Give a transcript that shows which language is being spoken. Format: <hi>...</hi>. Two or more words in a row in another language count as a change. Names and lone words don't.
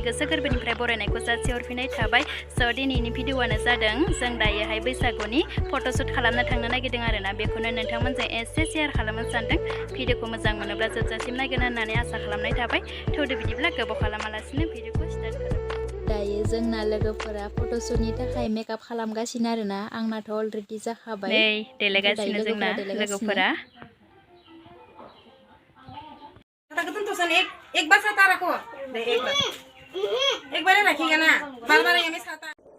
<brx>गोसो गोरबोनिफ्राय बरायनायखौ जासिहरफिननाय थाबाय स' दिनैनि भिडिअआनो जादों जों दायोहाय बैसागुनि फट'शुट खालामनो थांनो नागिरदों आरोना बेखौनो नोंथांमोनजों एसे शेयार खालामनो सानदों भिडिअखौ मोजां मोनोब्ला जोबजासिम नायगोन होननानै आसा खालामनाय थाबाय थौदो बिदिब्ला गोबाव खालामालासिनो भिडिअखौ स्टार्ट खालाम दायो जोंना लोगोफोरा फट'शुटनि थाखाय मेकआप खालामगासिनो आरोना आंनाथ' अलरेडि जाखाबाय नै देलायगासिनो जोंना लोगोफोरा</brx> <hi>एक बार साता रखो एक बार रखिएगा ना बार-बार ये में साता</hi>